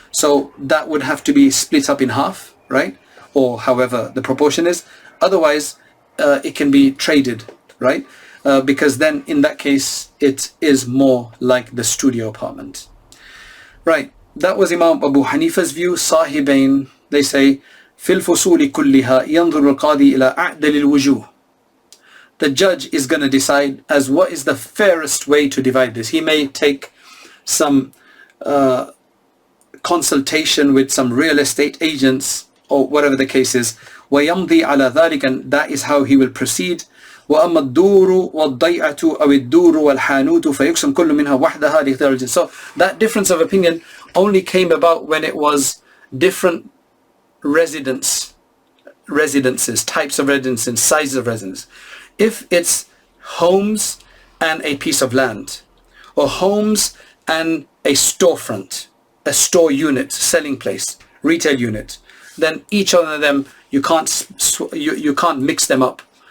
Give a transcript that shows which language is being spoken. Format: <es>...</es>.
<en>So that would have to be split up in half, right? Or however the proportion is. Otherwise, it can be traded, right? Because then in that case, it is more like the studio apartment. Right, that was Imam Abu Hanifa's view. Sahibain, they say,</en> <ar>في الفصول كلها ينظر القاضي إلى أعدل الوجوه.</ar> <en>The judge is going to decide as what is the fairest way to divide this. He may take some consultation with some real estate agents or whatever the case is.</en> <ar>ويمضي على ذلك,</ar> <en>and that is how he will proceed.</en> <ar>وأما الدور والضيعة أو الدور والحانوت فيقسم كل منها وحدها لاختيار الجنس.</ar> <en>So that difference of opinion only came about when it was different residences, types of residences, sizes of residence. If it's homes and a piece of land, or homes and a storefront, a store unit, selling place, retail unit, then each one of them you can't mix them up.</en>